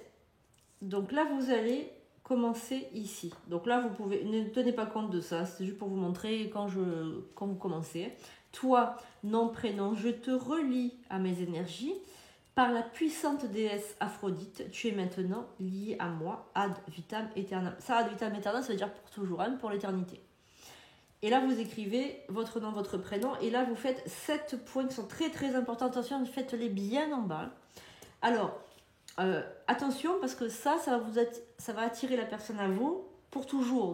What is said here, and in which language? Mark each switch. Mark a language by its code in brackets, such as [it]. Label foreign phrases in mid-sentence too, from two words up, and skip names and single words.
[fr] Donc là, vous allez commencer ici. Donc là, vous pouvez, ne tenez pas compte de ça. C'est juste pour vous montrer quand vous commencez. Toi, nom, prénom, je te relie à mes énergies. Par la puissante déesse Aphrodite, tu es maintenant lié à moi, [la] ad vitam aeternam. [fr] Ça, [la] ad vitam aeternam, [fr] ça veut dire pour toujours, hein, pour l'éternité. Et là, vous écrivez votre nom, votre prénom. Et là, vous faites 7 points qui sont très, très importants. Attention, faites-les bien en bas. Alors, attention, parce que ça va attirer la personne à vous pour toujours.